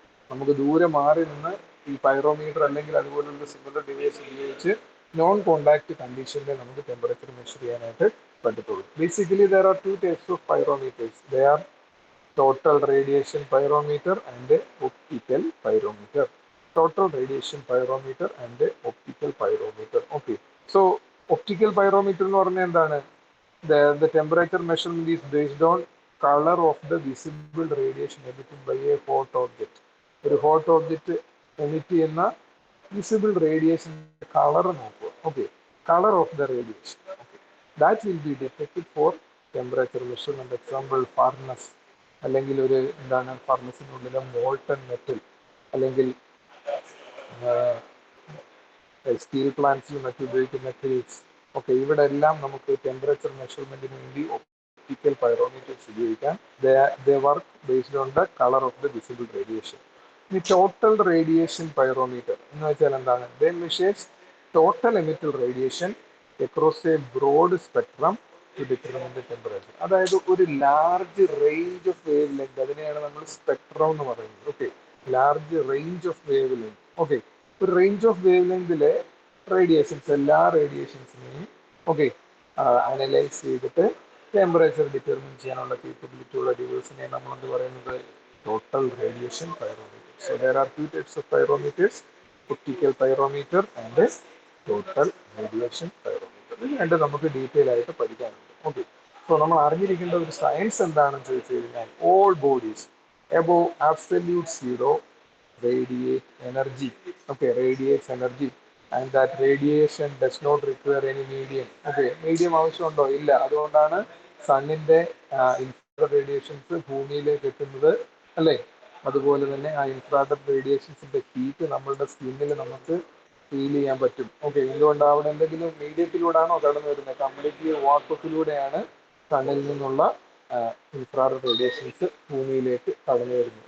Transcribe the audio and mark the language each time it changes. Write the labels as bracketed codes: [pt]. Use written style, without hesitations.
[ml] നമുക്ക് ദൂരെ മാറി നിന്ന് ഈ പൈറോമീറ്റർ അല്ലെങ്കിൽ അതുപോലുള്ള സിമിലർ ഡിവൈസ് ഉപയോഗിച്ച് നോൺ കോണ്ടാക്ട് കണ്ടീഷനിൽ നമുക്ക് ടെമ്പറേച്ചർ മെഷർ ചെയ്യാനായിട്ട് പറ്റത്തുള്ളൂ. [en] Basically there are two types of pyrometers. They are total radiation pyrometer and optical pyrometer. Total radiation pyrometer and optical pyrometer. [ml] Okay, so optical pyrometer എന്ന് പറഞ്ഞാൽ എന്താണ്? [en] The temperature measurement is based on color of the visible radiation emitted by a hot object. [ml] ഒരു hot object emit ചെയ്യുന്ന visible radiation colour നോക്കുക. [en] Okay, colour of the radiation that will be detected for temperature measurement. [ml] Example furnace, അല്ലെങ്കിൽ ഒരു എന്താണ് ഫർണസിനുള്ളിലെ molten metal, അല്ലെങ്കിൽ steel പ്ലാന്റ്സിൽ മറ്റും ഉപയോഗിക്കുന്ന ക്രീറ്റ്സ്. Okay, ഇവിടെ എല്ലാം നമുക്ക് ടെമ്പറേച്ചർ മെഷർമെന്റിന് വേണ്ടി ഒപ്റ്റിക്കൽ പൈറോമീറ്റേഴ്സ് ഉപയോഗിക്കാം. [en] They work based on the colour of the visible radiation. [ml] ഈ ടോട്ടൽ റേഡിയേഷൻ പൈറോമീറ്റർ എന്ന് വെച്ചാൽ എന്താണ്? [en] They measures total emitted radiation across a broad spectrum to determine the temperature. [ml] അതായത് ഒരു large range of wave length, അതിനെയാണ് നമ്മൾ സ്പെക്ട്രം എന്ന് പറയുന്നത്. [en] Okay, large range of wavelength. [ml] Okay, ഒരു റേഞ്ച് ഓഫ് വേവ് ലെങ്തിലെ റേഡിയേഷൻസ്, എല്ലാ റേഡിയേഷൻസിനെയും ഓക്കെ അനലൈസ് ചെയ്തിട്ട് temperature determine ചെയ്യാനുള്ള കേപ്പബിലിറ്റി ഉള്ള ഡിവൈസിനെ നമ്മൾ എന്ത് പറയുന്നത്? [en] Total radiation pyrometer. So there are two types of pyrometers, optical pyrometer and total radiation pyrometer. [ml] ഇത് രണ്ട് നമുക്ക് ഡീറ്റെയിൽ ആയിട്ട് പഠിക്കാനുണ്ട്. ഓക്കെ, സോ നമ്മൾ അറിഞ്ഞിരിക്കേണ്ട ഒരു സയൻസ് എന്താണെന്ന് ചോദിച്ചു കഴിഞ്ഞാൽ, [en] All bodies above absolute zero radiate energy. Okay, radiates energy and that radiation does not require any medium. [ml] Okay, medium ആവശ്യമുണ്ടോ? ഇല്ല. അതുകൊണ്ടാണ് സണ്ണിന്റെ ഇൻഫ്രാറെഡ് റേഡിയേഷൻസ് ഭൂമിയിലേക്ക് എത്തുന്നത്, അല്ലേ? അതുപോലെ തന്നെ ആ ഇൻഫ്രാറെഡ് റേഡിയേഷൻസിന്റെ ഹീറ്റ് നമ്മളുടെ സ്കിന്നിൽ നമുക്ക് ഫീൽ ചെയ്യാൻ പറ്റും. ഓക്കെ, എന്തുകൊണ്ട്? അവിടെ എന്തെങ്കിലും മീഡിയത്തിലൂടെയാണോ കടന്നു വരുന്നത്? കംപ്ലീറ്റ്ലി വാട്ടത്തിലൂടെയാണ് സണ്ണിൽ നിന്നുള്ള ഇൻഫ്രാറെഡ് റേഡിയേഷൻസ് ഭൂമിയിലേക്ക് കടന്നു വരുന്നത്.